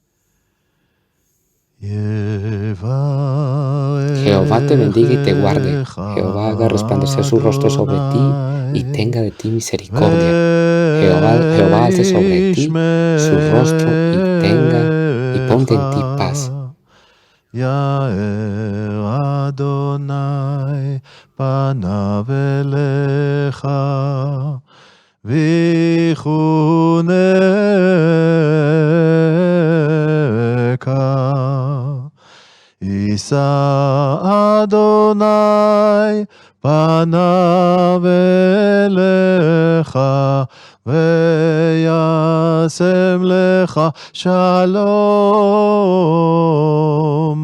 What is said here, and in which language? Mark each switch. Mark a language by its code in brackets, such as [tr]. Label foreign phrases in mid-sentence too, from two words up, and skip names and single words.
[es] Jehová te bendiga y te guarde. Jehová haga resplandecer su rostro sobre ti y tenga de ti misericordia. Jehová alce sobre ti su rostro y ponga en ti paz. [he] יאר אדוני פניו אליך ויחונך. יישא אדוני פניו אליך וישם לך שלום.